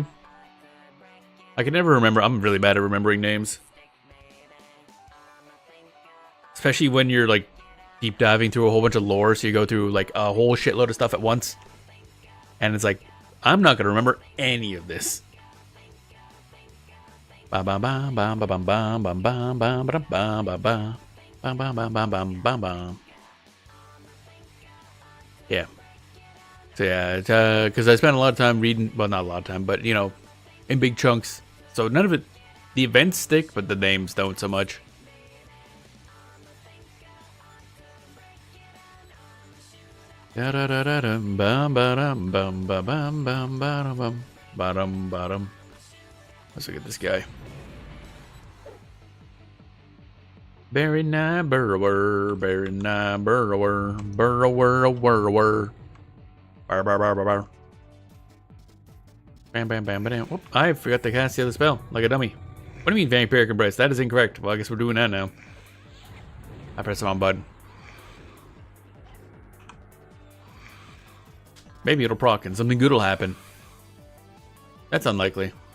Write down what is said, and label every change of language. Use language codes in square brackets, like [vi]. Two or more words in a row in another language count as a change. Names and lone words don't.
[en] I can never remember. I'm really bad at remembering names. Especially when you're, like, deep diving through a whole bunch of lore, so you go through, like, a whole shitload of stuff at once. And it's like, I'm not gonna remember any of this. Ba ba ba ba ba ba ba ba ba ba ba ba ba ba. Bam bam bam bam bam bam bam. Yeah. So yeah, because I spent a lot of time reading, well, not a lot of time, but you know, in big chunks. So none of it, the events stick, but the names don't so much. Da da da da dum bam bam bam bam bam bam bam bam bam. Let's look at this guy. Very nice burrower, very nice burrower, burrower, burrower. Bar bar bar bar bar. Bam, bam, bam, bam. Whoop, I forgot to cast the other spell, like a dummy. What do you mean Vampiric Embrace? That is incorrect. Well, I guess we're doing that now. I pressed the wrong button. Maybe it'll proc and something good will happen. That's unlikely.